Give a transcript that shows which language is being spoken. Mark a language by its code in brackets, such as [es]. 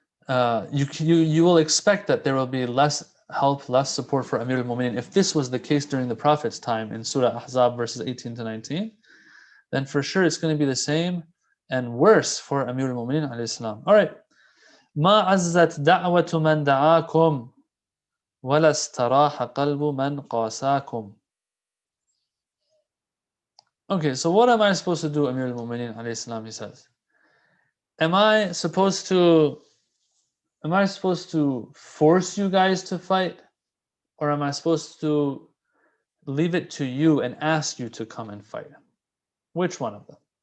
[en] you will expect that there will be less help, less support for Amir al-Mu'minin. If this was the case during the Prophet's time in Surah Ahzab verses 18 to 19, then for sure it's going to be the same and worse for Amir al-Mu'minin alayhi salam. All right. [ar] ما عزت دعوة من دعاكم ولا استراح قلب من قاساكم. [en] Okay, so what am I supposed to do, Amir al-Mu'minin alayhi salam, he says. Am I supposed to force you guys to fight? Or am I supposed to leave it to you and ask you to come and fight? Which one of them?